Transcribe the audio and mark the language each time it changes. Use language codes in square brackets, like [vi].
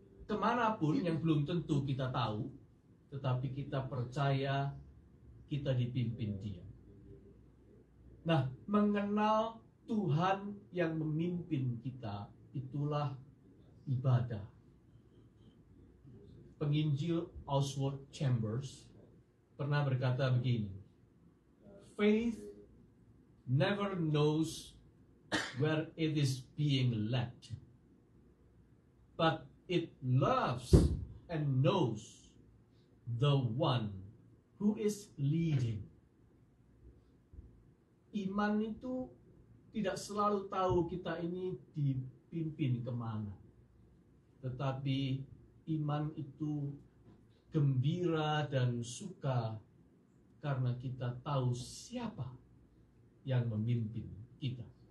[id] Kemanapun yang belum tentu kita tahu, tetapi kita percaya kita dipimpin Dia. Nah, mengenal Tuhan yang memimpin kita, itulah ibadah. Penginjil Oswald Chambers pernah berkata begini, [en] faith never knows where it is being led, but it loves and knows the one who is leading. [id] Iman itu tidak selalu tahu kita ini dipimpin kemana. Tetapi iman itu gembira dan suka karena kita tahu siapa yang memimpin kita.